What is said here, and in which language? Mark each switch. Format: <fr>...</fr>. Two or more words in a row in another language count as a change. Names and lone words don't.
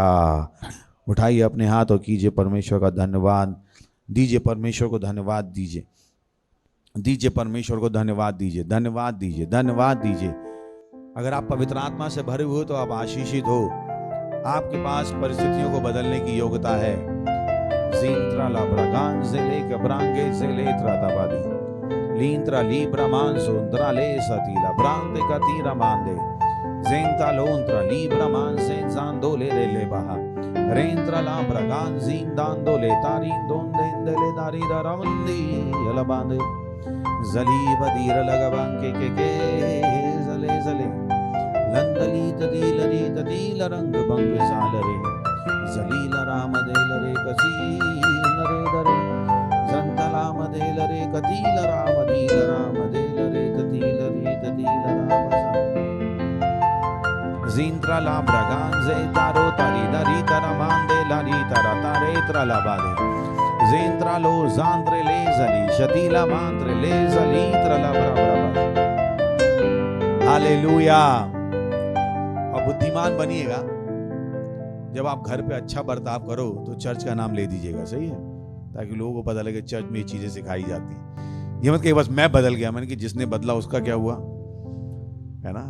<hi>उठाइए अपने हाथ और कीजिए परमेश्वर का धन्यवाद। दीजिए परमेश्वर को धन्यवाद दीजिए। दीजिए परमेश्वर को धन्यवाद दीजिए। धन्यवाद दीजिए। धन्यवाद दीजिए। अगर आप पवित्र आत्मा से भरे हुए हो तो आप आशीषित हो। आपके पास परिस्थितियों को बदलने की योग्यता है। ज़ींत्रा लाब्रागान ज़ेले कब्रांगे ज़ेले त्राताबादी लींत्रा लीब्रामान सुंद्रा ले सतीला ब्रांदे का तीरा मांदे ज़ेंता लोंत्रा लीब्रामान से ज़ांदो ले बहा रेंद्रा लाब्रागान ज़ींदांदो ले तारीं दोंदे ले दारी दारामंदी यलबांदे ज़ली बदीर लगाबांके के ज़ले ज़ले लंदली तदील रंग बंग सालरे जलील राम देलरे कसी नरे दरे जंतलाम देलरे कतील राम देलरे कतील रे तदील राम ज़ींत्रा ला ब्रगान जे तारो तारी दरी तरा मांदे लारी तरा तारे त्रला बादे ज़ींत्रा लो ज़ांद्रे ले जली शतीला मांद्रे ले जली त्रला ब्रा। हालेलुया। और बुद्धिमान बनिएगा। जब आप घर पे अच्छा बर्ताव करो तो चर्च का नाम ले दीजिएगा। सही है? ताकि लोगों को पता लगे चर्च में ये चीजें सिखाई जाती हैं। ये मत कि बस मैं बदल गया, मैंने कि जिसने बदला उसका क्या हुआ, है ना?</hi>